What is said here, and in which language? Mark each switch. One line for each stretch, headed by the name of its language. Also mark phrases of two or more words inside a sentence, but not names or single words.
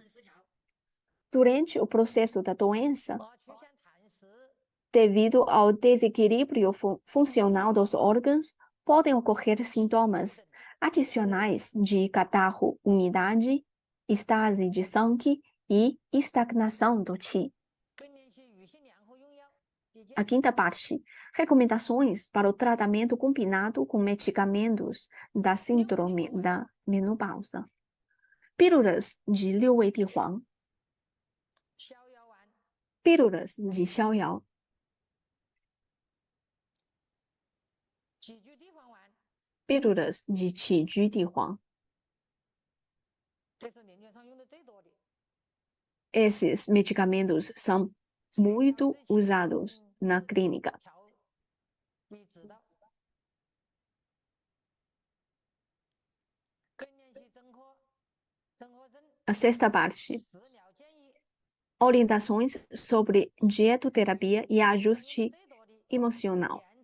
Portuguese: Durante o processo da doença, devido ao desequilíbrio funcional dos órgãos, podem ocorrer sintomas adicionais de catarro, umidade, estase de sangue e estagnação do qi. A quinta parte, recomendações para o tratamento combinado com medicamentos da síndrome da menopausa. Pílulas de 六味地黄, pílulas de 逍遥, pílulas de 起居地黄. Esses medicamentos são muito usados na clínica. A sexta parte, orientações sobre dietoterapia e ajuste emocional.